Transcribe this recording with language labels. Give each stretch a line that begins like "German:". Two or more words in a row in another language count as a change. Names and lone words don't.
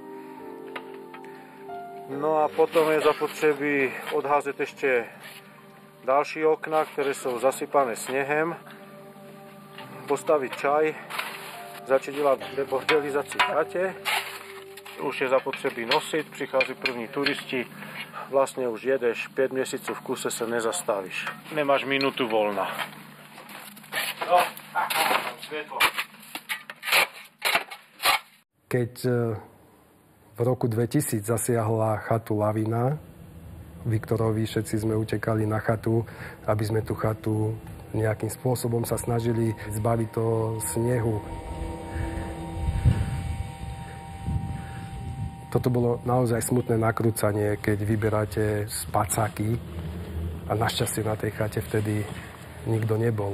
Czech: No a potom je zapotřebí odházet ještě další okna, které jsou zasypané sněhem, postavit čaj, začít dělat debordelizaci v chatě. Už je zapotřebí nosit, přichází první turisti, vlastně už jedeš 5 měsíců v kuse, se nezastavíš. Nemáš minutu volna. No, světlo.
Slovak: Keď v roku 2000 zasiahla chatu lavina, Viktorovi všetci sme utekali na chatu, aby sme tú chatu nejakým spôsobom sa snažili zbaviť toho snehu. Toto bolo naozaj smutné nakrúcanie, keď vyberáte spacáky a našťastie na tej chate vtedy nikto nebol.